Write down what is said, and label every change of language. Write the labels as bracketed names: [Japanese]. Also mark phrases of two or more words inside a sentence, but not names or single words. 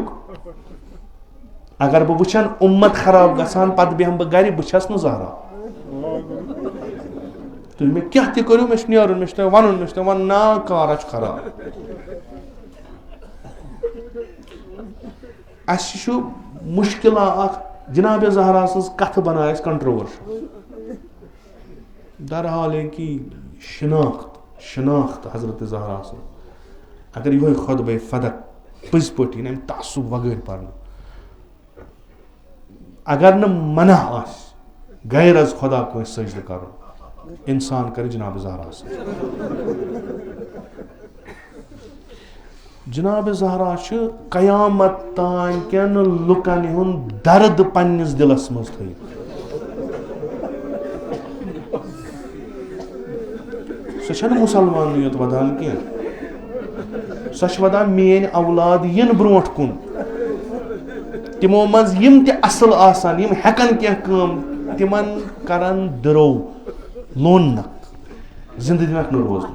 [Kashmiri] اگر بہٕ وٕچھن اُمت خراب گژھان پتہٕ بیٚہمہٕ بہٕ گرِ بہٕ چھس نہٕ زہرا. تُہۍ مےٚ کیٛاہ تہِ کٔرِو مےٚ چھُ نیرُن مےٚ چھُ تۄہہِ وَنُن نا کارا چھُ خراب. اَسہِ چھُ مُشکِلا اکھ جناب زہرا سٕنٛز کتھٕ بنایہِ اَسہِ کنٹروورشل. درحال ہے کہ شناخت حضرت زہرا سٕنٛز اگر یِہوے خطبہ فدق پٔزۍ پٲٹھۍ یِن اَمہِ تعصُب وغٲر پرنہٕ, اگر نہٕ منع آسہِ غیر از خدا کٲنٛسہِ سجدٕ کرُن, اِنسان کرِ جناب زہرا سۭتۍ. جناب زہرا چھِ قیامت تام کٮ۪ن لُکن ہُنٛد درد پننِس دِلس منٛز تھٲیِتھ. سۄ چھنہٕ مُسلمانٕے یوت ودان کینٛہہ, سۄ چھِ ودان میٲنۍ اولاد یِن برونٛٹھ کُن, تِمو منٛز یِم تہِ اصل آسن, یِم ہٮ۪کن کینٛہہ کٲم, تِمن کرن دٕرو لوننکھ, زندٕ دِنکھ نہٕ روزنہٕ.